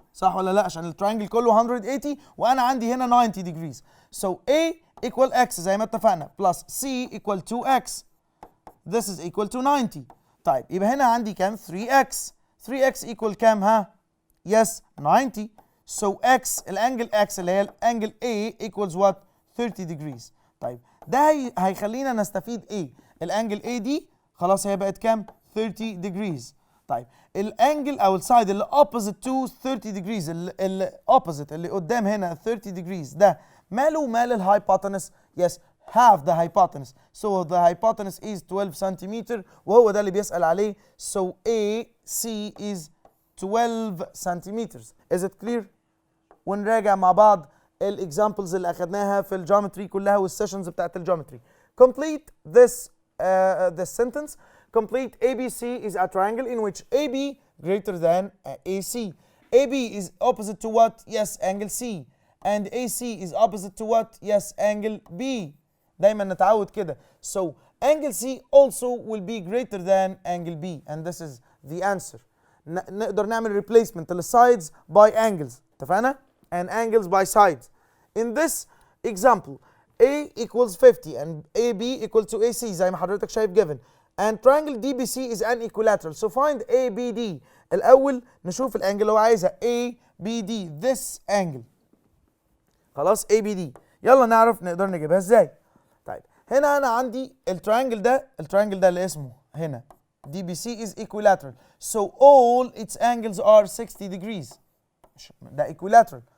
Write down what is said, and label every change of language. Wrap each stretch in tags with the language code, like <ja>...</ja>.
<ar>صح ولا لا؟ عشان التراينجل كله 180 وأنا عندي هنا</ar> <en>90 degrees. So A equal x</en> <ar>زي ما اتفقنا</ar> <en>plus C equal 2x. This is equal to 90.</en> <ar>طيب يبقى هنا عندي كام؟</ar> <en>3x. 3x equal</en> <ar>كام ها؟</ar> <en>Yes, 90. So x</en> <ar>الانجل x اللي هي الانجل</ar> <en>A equals what؟ 30 degrees.</en> <ar>طيب ده هيخلينا نستفيد ايه؟ الانجل A دي خلاص هي بقت كام؟</ar> <en>30 degrees.</en> <ar>طيب الانجل او السايد اللي</ar> <en>opposite to 30 degrees</en> <ar>اللي opposite اللي قدام هنا 30 degrees ده ماله مال الهايبوتنس؟</ar> <en>Yes, half the hypotenuse. So the hypotenuse is 12 centimeter</en> <ar>وهو ده اللي بيسأل عليه.</ar> <en>So AC is 12 centimeters. Is it clear؟</en> <ar>ونراجع مع بعض الاكزامبلز اللي اخدناها في الجيومتري كلها والسيشنز بتاعت الجيومتري.</ar> <en>Complete this sentence. complete ABC is a triangle in which AB greater than AC. AB is opposite to what? Yes, angle C. And AC is opposite to what? Yes, angle B.</en> <ar>دايما نتعود كده.</ar> <en>So angle C also will be greater than angle B, and this is the answer.</en> <ar>نقدر نعمل</ar> <en>replacement للsides by angles.</en> <ar>اتفقنا؟</ar> <en>And angles by sides. In this example, A equals 50 and AB equal to AC</en> <ar>زي ما حضرتك شايف</ar> <en>given. And triangle DBC is an equilateral. So find ABD.</en> <ar>الأول نشوف الانجل اللي هو عايزها ABD.</ar> <en>This angle.</en> <ar>خلاص ABD. يلا نعرف نقدر نجيبها ازاي. طيب هنا أنا عندي التريانجل ده اللي اسمه هنا DBC</ar> <en>is equilateral. So all its angles are 60 degrees. ده equilateral.</en>